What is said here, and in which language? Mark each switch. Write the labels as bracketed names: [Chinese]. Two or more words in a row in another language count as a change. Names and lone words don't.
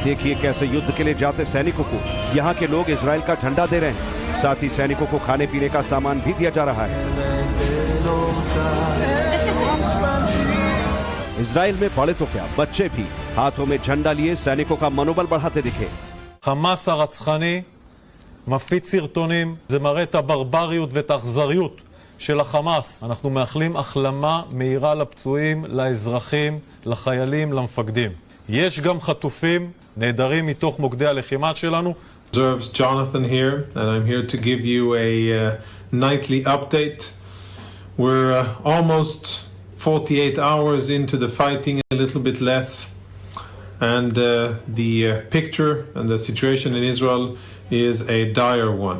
[Hindi] देखिए कैसे युद्ध के लिए जाते सैनिकों को यहाँ के लोग इजराइल का झंडा दे रहे हैं। साथ ही सैनिकों को खाने पीने का सामान भी दिया जा रहा है। इजराइल में बड़े तो क्या, बच्चे भी हाथों में झंडा लिए सैनिकों का मनोबल बढ़ाते दिखे। [Hebrew] חמאס הרצחני מפיץ סרטונים, זה מראה את הברבריות ואת האכזריות של החמאס. אנחנו מאחלים החלמה מהירה לפצועים, לאזרחים, לחיילים, למפקדים. יש גם חטופים נהדרים מתוך מוקדי הלחימה שלנו. [English] Reserves Jonathan here, and I'm here to give you a nightly update. We're almost 48 hours into the fighting, a little bit less. And the picture and the situation in Israel is a dire one.